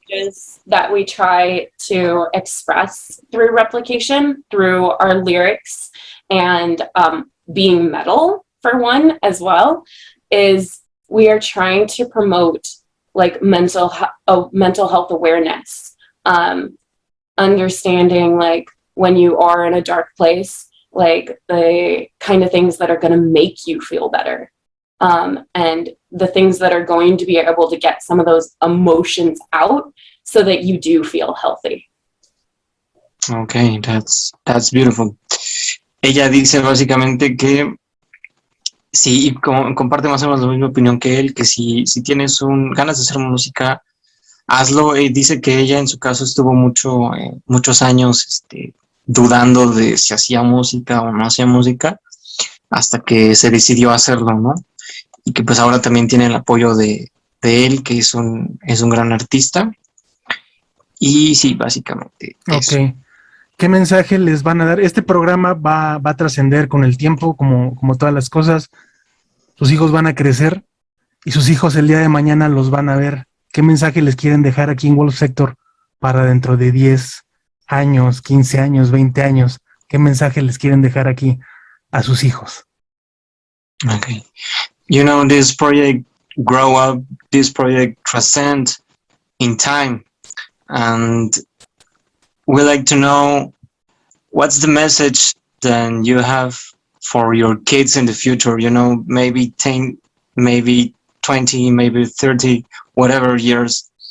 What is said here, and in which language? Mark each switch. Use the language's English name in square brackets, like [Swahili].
[English] messages that we try to express through Replication, through our lyrics and being metal, for one, as well, is we are trying to promote like mental health awareness, understanding like when you are in a dark place, like the kind of things that are going to make you feel better. And the things that are going to be able to get some of those emotions out so that you do feel healthy. Okay, that's beautiful. [Spanish] Ella dice básicamente que sí, y comparte más o menos la misma opinión que él, que si tienes ganas de hacer música, hazlo. Dice que ella en su caso estuvo muchos años dudando de si hacía música o no hacía música, hasta que se decidió hacerlo, ¿no? Y que pues ahora también tiene el apoyo de él, que es un gran artista. Y sí, básicamente eso. Ok. ¿Qué mensaje les van a dar? Este programa va a trascender con el tiempo, como todas las cosas. Sus hijos van a crecer y sus hijos el día de mañana los van a ver. ¿Qué mensaje les quieren dejar aquí en Wolf Sector para dentro de 10 años, 15 años, 20 años? ¿Qué mensaje les quieren dejar aquí a sus hijos? [English] Okay. You know, this project grow up, this project transcend in time, and we like to know what's the message that you have for your kids in the future, you know, maybe 10, maybe 20, maybe 30, whatever years.